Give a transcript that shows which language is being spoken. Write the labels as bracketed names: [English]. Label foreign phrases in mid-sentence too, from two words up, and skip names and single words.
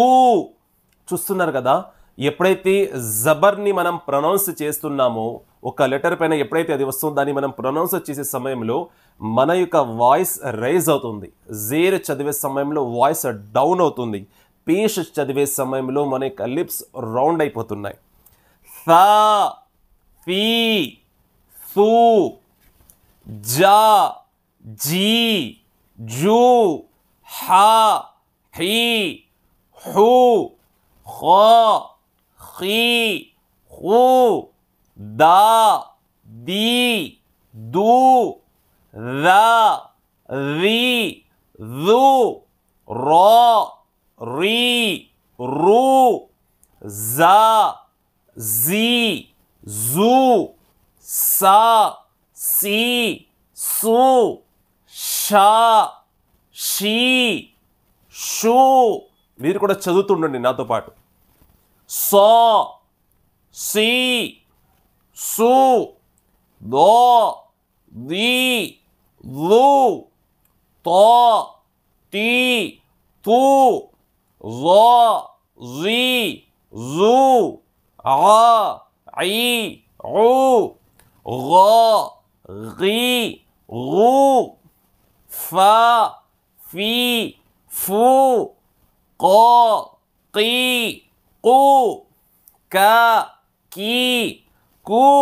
[Telugu] చూస్తున్నారు కదా, ఎప్పుడైతే జబర్ని మనం ప్రొనౌన్స్ చేస్తున్నామో, ఒక లెటర్ పైన ఎప్పుడైతే అది వస్తుందో దాన్ని మనం ప్రొనౌన్స్ చేసే సమయంలో మన యొక్క [English] voice rise [Telugu] అవుతుంది. జేర్ చదివే సమయంలో [English] voice down [Telugu] అవుతుంది. పేష్ చదివే సమయంలో మన యొక్క [English] lips round [Telugu] అయిపోతున్నాయి. థా, ఫీ, ఫూ, జా, జీ, జూ, హా, హీ, హూ, ఖా, ఖీ, ఖూ, దా, దీ, దూ, దా, రీ, దు, రా, రీ, రూ, జా, జీ, జూ, సా, సీ, సు, షా, షీ, షూ. మీరు కూడా చదువుతుండండి నాతో పాటు. సా, సి, సు, దో, ది, దు, తా, తీ, తూ, జా, జీ, జూ, ఆ, ఐ, ఊ, గా, గి, గు, ఫా, ఫీ, ఫూ, కా, కీ, కు, కా, కీ, కు,